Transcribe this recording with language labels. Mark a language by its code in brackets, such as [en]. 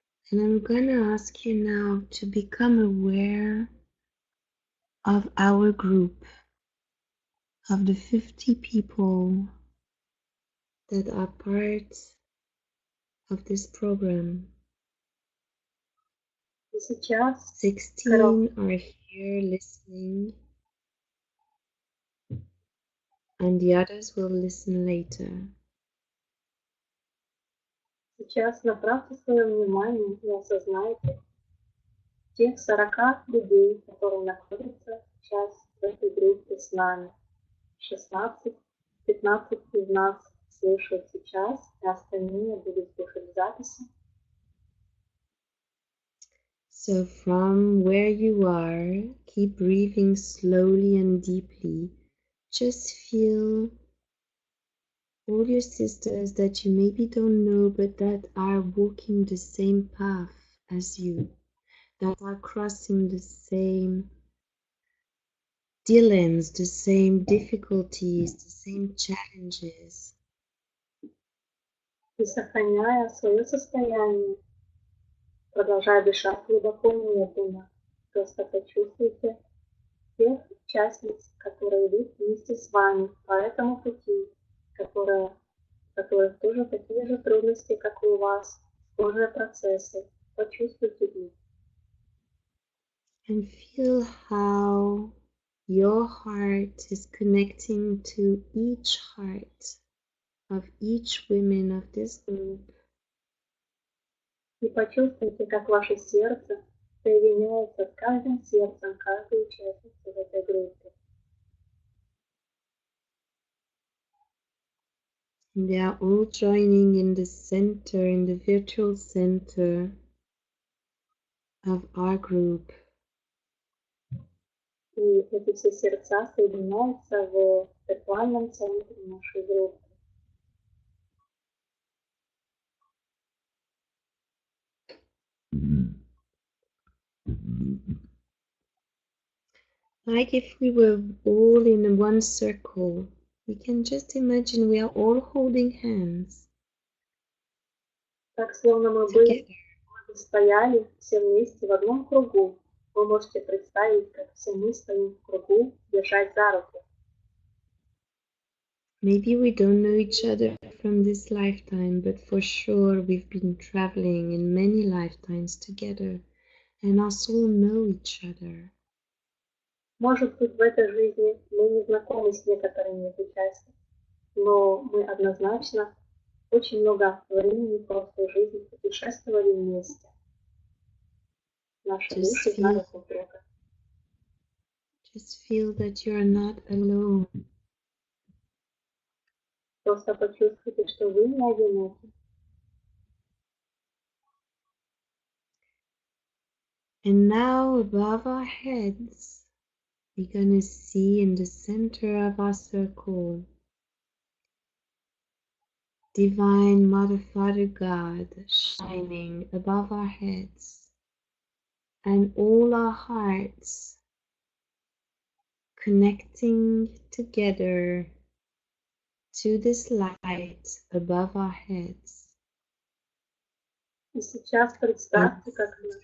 [en] And I'm gonna ask you now to become aware of our group, of the 50 people that are part of this program. [ru] Сейчас [en] 16 are here listening, and the others will listen later. [ru] Сейчас направьте свое внимание и осознайте тех 40 людей, которые находятся сейчас в этой группе с нами. 15 из нас слушают сейчас, и остальные будут слушать записи. [en] So from where you are, keep breathing slowly and deeply. Just feel all your sisters that you maybe don't know, but that are walking the same path as you, that are crossing the same dilemmas, the same difficulties, the same challenges. [ru] И сохраняя свое состояние, продолжая дышать глубоко и медленно, просто почувствуйте тех участниц, которые идут вместе с вами по этому пути, у которых тоже такие же трудности, как и у вас, схожие процессы. Почувствуйте их. [en] And feel how your heart is connecting to each heart of each woman of this group. [ru] И почувствуйте, как ваше сердце соединяется с каждым сердцем каждой участницы в этой группе. [en] And they are all joining in the center, in the virtual center of our group. [ru] И эти все сердца соединяются в виртуальном центре нашей группы. [en] Like if we were all in one circle, we can just imagine we are all holding hands [ru] Так, словно мы [en] together. [ru] стояли все вместе в одном кругу. Вы можете представить, как все мы стоим в кругу, держать за руку. [en] Maybe we don't know each other from this lifetime, but for sure we've been traveling in many lifetimes together, and our soul know each other. [ru] Может быть, в этой жизни мы не знакомы с некоторыми из участников, но мы однозначно очень много времени в прошлой жизни путешествовали вместе. Наши души знают друг друга. [en] Just feel that you are not alone. [ru] Просто почувствуйте, что вы не одиноки. [en] And now above our heads, we're going to see in the center of our circle Divine Mother, Father, God shining above our heads, and all our hearts connecting together to this light above our heads. [ru] И сейчас представьте, как